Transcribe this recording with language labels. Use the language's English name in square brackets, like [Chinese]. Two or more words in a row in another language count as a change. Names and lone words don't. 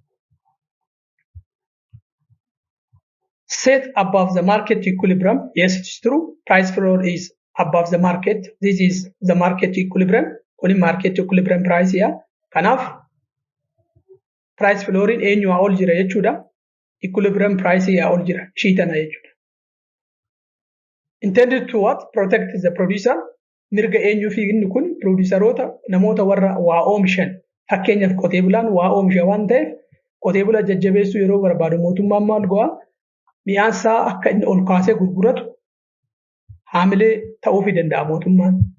[English] Set above the market equilibrium. Yes, it's true. Price floor is above the market. This is the market equilibrium. Only market equilibrium price here. [Oromo] Kanaf [English] price floor [Oromo] in eenyu ol jira jechuudha. [English] Equilibrium price here [Oromo] ol jira. Shiitana jechuudha. [English] Intended to what? Protect the producer. [Oromo] Mirga eenyu fi inni kun produceroota namoota warra waa oomishan. Fakkeenyaaf qotee bulaan waa oomisha waan ta'eef qotee bulaa jajjabeessuu yeroo barbaadu mootummaan maal go'a? Mi'aan isaa akka inni ol kaasee gurguratu haamilee ta'uufii danda'a mootummaan.